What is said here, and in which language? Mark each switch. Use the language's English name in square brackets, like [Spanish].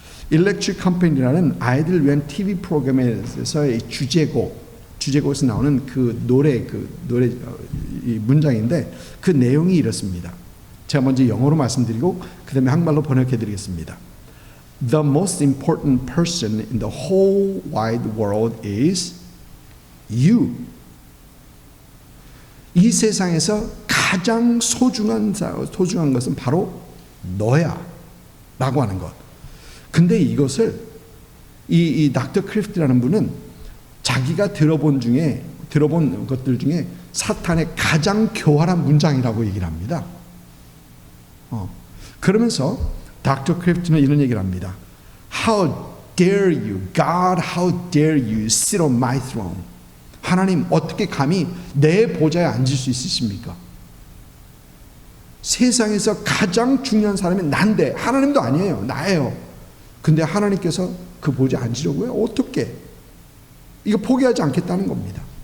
[Korean] 일렉트릭 컴퍼니라는 아이들 위한 TV 프로그램에서의 주제곡에서 나오는 그 노래 이 문장인데 그 내용이 이렇습니다. 제가 먼저 영어로 말씀드리고 그 다음에 한국말로 번역해 드리겠습니다. [English] The most important person in the whole wide world is you. [Korean] 이 세상에서 가장 소중한 것은 바로 너야 라고 하는 것. 근데 이것을 이 닥터 크리프트라는 분은 자기가 들어본 것들 중에 사탄의 가장 교활한 문장이라고 얘기를 합니다. 그러면서 닥터 크리프트는 이런 얘기를 합니다. [English] How dare you, God, how dare you sit on my throne? [Korean] 하나님, 어떻게 감히 내 보좌에 앉을 수 있으십니까? 세상에서 가장 중요한 사람이 난데, 하나님도 아니에요, 나예요. 근데 하나님께서 그 보좌에 앉으려고요? 어떻게? 이거 포기하지 않겠다는 겁니다.